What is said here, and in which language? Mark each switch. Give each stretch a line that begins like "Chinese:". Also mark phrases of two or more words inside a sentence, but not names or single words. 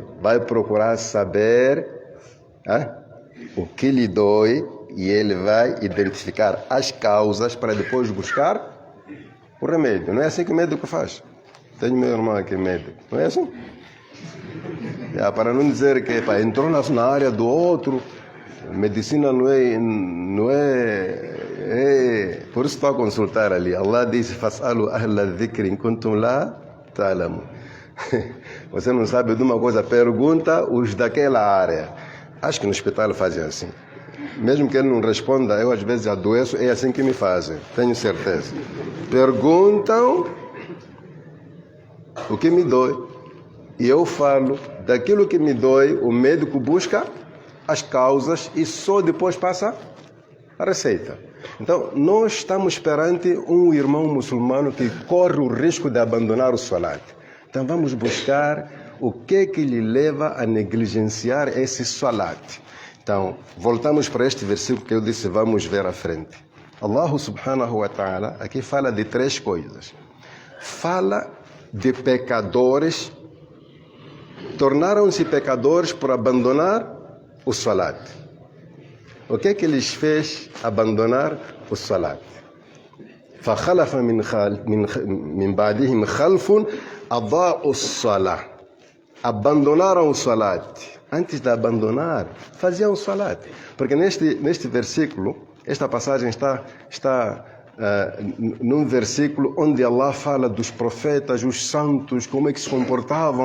Portuguese: Vai procurar saber o que lhe dói e ele vai identificar as causas para depois buscar o remédio. Não é assim que o médico faz. Tenho meu irmão aqui médico. Não é assim? Para não dizer que entrou na área do outro, medicina não é. Por isso estou a consultar ali. Allah diz:
Arabic: "فاسألوا أهل الذكر إن كنتم لا تعلمون."
Portuguese: Você não sabe de uma coisa, pergunta os daquela área. Acho que no hospital fazem assim. Mesmo que ele não responda, eu às vezes adoeço, é assim que me fazem, tenho certeza. Perguntam o que me dói. E eu falo daquilo que me dói, o médico busca as causas e só depois passa a receita. Então, nós estamos perante um irmão muçulmano que corre o risco de abandonar o salat. Então, vamos buscar o que lhe leva a negligenciar esse salat. Então, voltamos para este versículo que eu disse, vamos ver à frente.
Arabic: الله سبحانه وتعالى
Portuguese: aqui fala de três coisas. Fala de pecadores, tornaram-se pecadores por abandonar o salat. O que lhes fez abandonar o salat?
Arabic: فَخَلَفَ مِنْ بَعْدِهِمْ خَلْفٌ أَضَاعُوا الصَّلَاةَ.
Portuguese: Abandonaram o salat. Antes de abandonar, faziam o salat. Porque neste versículo, esta passagem está num versículo onde Allah fala dos profetas, os santos, como é que se comportavam.